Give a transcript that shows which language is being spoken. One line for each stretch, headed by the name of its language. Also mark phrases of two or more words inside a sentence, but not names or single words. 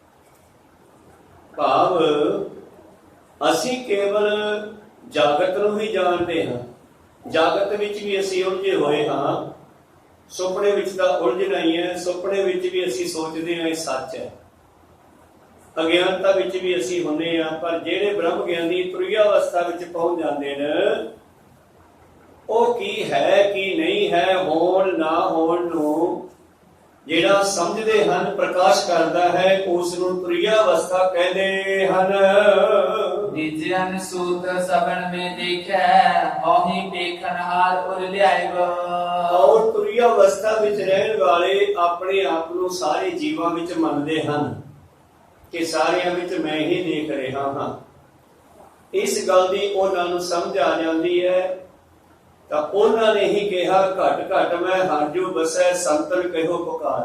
Punjabi: ਭਾਵ ਅਸੀਂ ਕੇਵਲ ਜਾਗਤ ਨੂੰ ਹੀ ਜਾਣਦੇ ਹਾਂ, ਜਾਗਤ ਵਿੱਚ ਵੀ ਅਸੀਂ ਉਲਝੇ ਹੋਏ ਹਾਂ, ਸੁਪਨੇ ਵਿੱਚ ਤਾਂ ਉਲਝਣਾ ਹੀ ਹੈ, ਸੁਪਨੇ ਵਿੱਚ ਵੀ ਅਸੀਂ ਸੋਚਦੇ ਹਾਂ ਇਹ ਸੱਚ ਹੈ, ਅਗਿਆਨਤਾ ਵਿੱਚ ਵੀ ਅਸੀਂ ਹੁੰਦੇ ਹਾਂ। ਪਰ ਜਿਹੜੇ ਬ੍ਰਹਮ ਗਿਆਨੀ ਤੁਰਿਆ ਅਵਸਥਾ ਵਿੱਚ ਪਹੁੰਚ ਜਾਂਦੇ ਨੇ, ਉਹ ਕੀ ਹੈ ਕੀ ਨਹੀਂ ਹੈ, ਹੋਣ ਨਾ ਹੋਣ ਨੂੰ ਜਿਹੜਾ ਸਮਝਦੇ ਹਨ, ਪ੍ਰਕਾਸ਼ ਕਰਦਾ ਹੈ, ਉਸ ਨੂੰ ਤੁਰਿਆ ਅਵਸਥਾ ਕਹਿੰਦੇ ਹਨ। ਨਿਜ ਅਨਸੂਤ ਸਬਨ ਮੇਂ ਦੇਖੈ ਔਹਿ ਦੇਖਨ ਹਾਰ ਉਰ ਲਿਆਏਗਾ। ਔਰ ਤੁਰਿਆ ਅਵਸਥਾ ਵਿੱਚ ਰਹਿਣ ਵਾਲੇ ਆਪਣੇ ਆਪ ਨੂੰ ਸਾਰੇ ਜੀਵਾਂ ਵਿੱਚ ਮੰਨਦੇ ਹਨ ਕਿ ਸਾਰਿਆਂ ਵਿੱਚ ਮੈਂ ਹੀ ਦੇਖ ਰਿਹਾ ਹਾਂ। ਇਸ ਗੱਲ ਦੀ ਉਹਨਾਂ ਨੂੰ ਸਮਝ ਆ ਜਾਂਦੀ ਹੈ ਤਾਂ ਉਹਨਾਂ ਨੇ ਹੀ ਕਿਹਾ, ਘਟ ਘਟ ਮੈਂ ਹਰਿ ਜੋ ਬਸੈ ਸੰਤਨ ਕਹਿਓ ਪੁਕਾਰ।